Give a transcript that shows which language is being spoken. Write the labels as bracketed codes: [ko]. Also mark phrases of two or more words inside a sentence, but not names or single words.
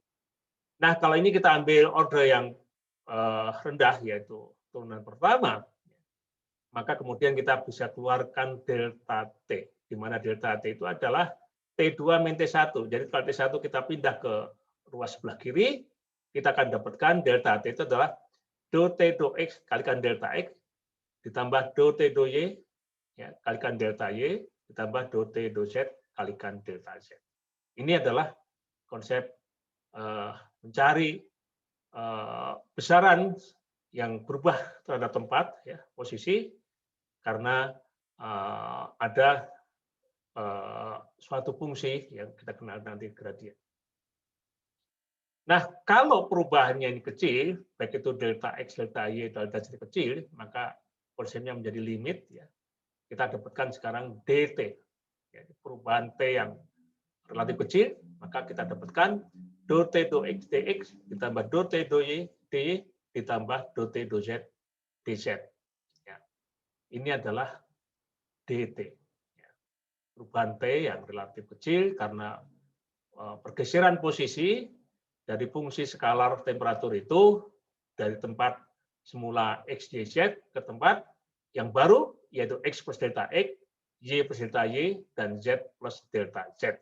[id] Nah, kalau ini kita ambil order yang rendah, yaitu turunan pertama, maka kemudian kita bisa keluarkan delta T, di mana delta T itu adalah T2 min T1. Jadi kalau T1 kita pindah ke ruas sebelah kiri, kita akan dapatkan delta T itu adalah do T do X kalikan delta X, ditambah do T do Y, ya, kalikan delta Y, ditambah do T do Z kalikan delta Z. Ini adalah konsep mencari besaran yang berubah terhadap tempat, ya, posisi, karena ada suatu fungsi yang kita kenal nanti gradien. Nah, kalau perubahannya ini kecil, baik itu delta X, delta Y, delta Z kecil, maka konsepnya menjadi limit. Ya. Kita dapatkan sekarang dt. Ya, perubahan T yang relatif kecil, maka kita dapatkan do T do X dx ditambah do T do Y dy ditambah do T do Z dz. Ya. Ini adalah dt. Ya. Perubahan T yang relatif kecil karena pergeseran posisi dari fungsi skalar temperatur itu dari tempat semula X, Y, Z ke tempat yang baru, yaitu X plus delta X, Y plus delta Y, dan Z plus delta Z.